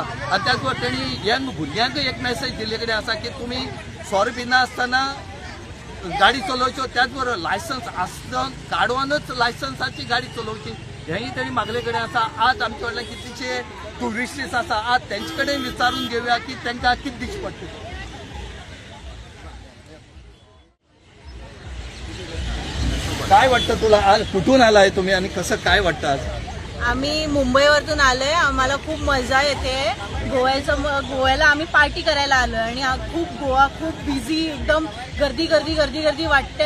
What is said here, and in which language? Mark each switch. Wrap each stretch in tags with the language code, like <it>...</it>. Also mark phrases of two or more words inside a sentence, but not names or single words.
<kok>आनी त्याच बरोबर तेणी यंग भुरग्यांक एक मेसेज दिल्ले कडेन आसा की तुमी सोरो पिना आसतना गाडी चलोवच्यो, त्याच बरोबर लायसन्स आसता काडूनच लायसन्साची गाडी चलोवची हेंय तेणी मागले कडेन आसा. आज आमचे कडल्यान कितलेशे टुरिस्ट्स आसा, आज तेंचे कडेन विचारून घेवया की तांकां कितें दिश्टी पडटा.</kok> <mr>काय वाटतं तुला, आज कुठून आलाय तुम्ही आणि कसं काय वाटतं आज? आम्ही मुंबईवरून आलोय. आम्हाला खूप मजा येते. गोव्याला आम्ही पार्टी करायला आलोय आणि गोवा खूप बिझी, एकदम गर्दी वाटते.</mr>